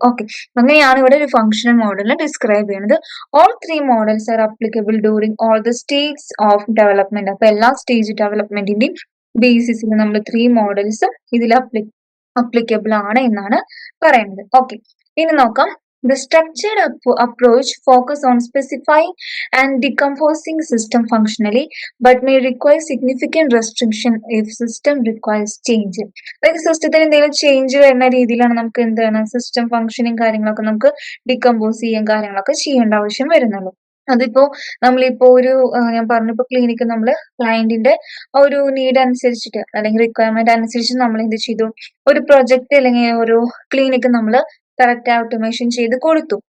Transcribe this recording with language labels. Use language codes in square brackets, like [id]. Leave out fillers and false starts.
[ml] Okay, അങ്ങനെയാണ് ഇവിടെ ഒരു ഫങ്ഷണൽ മോഡലിനെ ഡിസ്ക്രൈബ് ചെയ്യുന്നത്. [en] All 3 models are applicable during all the stage of development. [ml] അപ്പൊ എല്ലാ സ്റ്റേജ് ഡെവലപ്മെന്റിന്റെയും ബേസിസിൽ നമ്മൾ 3 മോഡൽസ് ഇതിൽ അപ്ലിക്കബിൾ ആണ് എന്നാണ് പറയുന്നത്. ഓക്കെ, ഇനി നോക്കാം. [en] The structured approach focus on specifying and decomposing system functionally, but may require significant restriction if system requires change. [ml] അതായത് സിസ്റ്റത്തിന് എന്തെങ്കിലും ചേഞ്ച് വരുന്ന രീതിയിലാണ് നമുക്ക് എന്താണ് സിസ്റ്റം ഫംഗ്ഷനിങ് കാര്യങ്ങളൊക്കെ നമുക്ക് ഡികമ്പോസ് ചെയ്യാൻ കാര്യങ്ങളൊക്കെ ചെയ്യേണ്ട ആവശ്യം വരുന്നുള്ളൂ. അതിപ്പോ നമ്മളിപ്പോ ഒരു ഞാൻ പറഞ്ഞിപ്പോ ക്ലിനിക്ക് നമ്മള് ക്ലയന്റിന്റെ ഒരു നീഡ് അനുസരിച്ചിട്ട് അല്ലെങ്കിൽ റിക്വയർമെന്റ് അനുസരിച്ച് നമ്മൾ എന്ത് ചെയ്തു, ഒരു പ്രൊജക്ട് അല്ലെങ്കിൽ ഒരു ക്ലിനിക്ക് നമ്മൾ കറക്റ്റ് ഓട്ടോമേഷൻ ചെയ്ത് കൊടുത്തു.